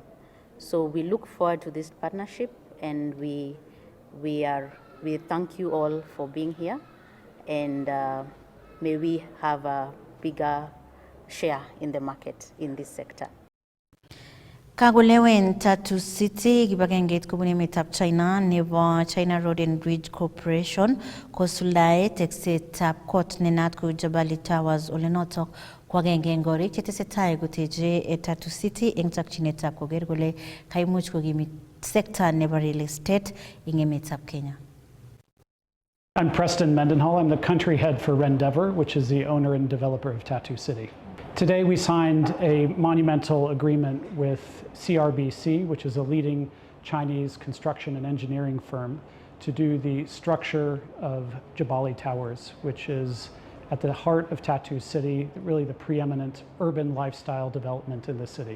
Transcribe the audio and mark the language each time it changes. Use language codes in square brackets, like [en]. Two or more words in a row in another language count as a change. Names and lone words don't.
[en] So we look forward to this partnership, and we thank you all for being here, and may we have a bigger share in the market in this sector. [kln] Kagolewen Tattoo City kibagengeit kobun emetab China nebo China Road and Bridge Corporation kosuldae teksetab kot nenat ko Jabali Towers olenotok kwagenge eng gorik chetesetai koteje Tattoo City eng takchinetab koger kole kaimuch kokimit sekta nebo [en] real estate [kln] eng emetab Kenya. [en] I'm Preston Mendenhall. I'm the country head for Rendeavor, which is the owner and developer of Tattoo City. Today we signed a monumental agreement with CRBC, which is a leading Chinese construction and engineering firm, to do the structure of Jabali Towers, which is at the heart of Tattoo City, really the preeminent urban lifestyle development in the city.